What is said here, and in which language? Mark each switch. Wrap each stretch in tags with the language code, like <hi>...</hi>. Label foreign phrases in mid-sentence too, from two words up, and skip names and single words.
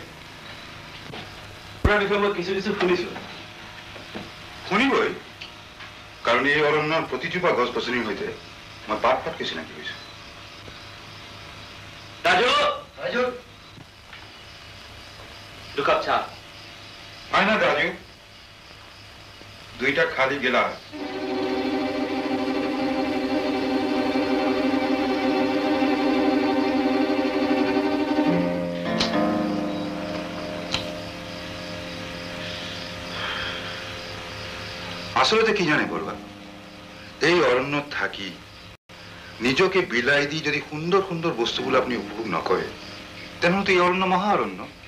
<as>আপোনাৰ বিষয়ে মই কিছু শুনিছো। শুনিবই, কাৰণ এই অৰণ্যৰ প্ৰতিজোপা গছ গছনিৰ সৈতে মই পাতকৈ চিনাকি হৈছো। ৰাজু, ৰাজু, দুকাপ চাহ। আইনা রাজু, 2টা খালি গিলাস। আসলে কি জানে বড়ুয়া, এই অরণ্যত থাকি নিজকে বিলাই দি যদি সুন্দর সুন্দর বস্তুগুলো আপনি উপভোগ নকরে, তেমন তো এই অরণ্য মহা অরণ্য।</as>